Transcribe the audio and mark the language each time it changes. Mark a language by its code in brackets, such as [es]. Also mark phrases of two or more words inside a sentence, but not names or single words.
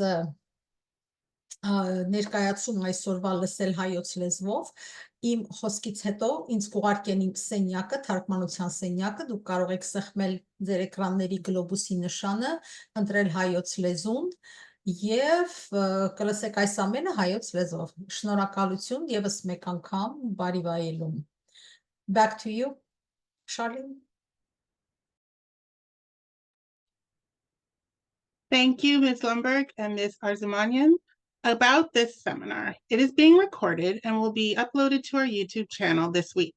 [hy] ներկայացում այսօրվա լսել հայոց լեզվով, իմ խոսքից հետո ինձ կուղարկեն իմ սենյակը, թարգմանության սենյակը, դուք կարող եք սեղմել ձեր էկրանների գլոբուսի նշանը, ընտրել հայոց լեզուն եւ կլսեք այս ամենը հայոց լեզվով։ Շնորհակալություն եւս մեկ անգամ բարի վայելում։ [en] Back to you, [hy] Charlene. [en] Thank you, Ms. Lundberg and Ms. Arzumanian. About this seminar, it is being recorded and will be uploaded to our YouTube channel this week.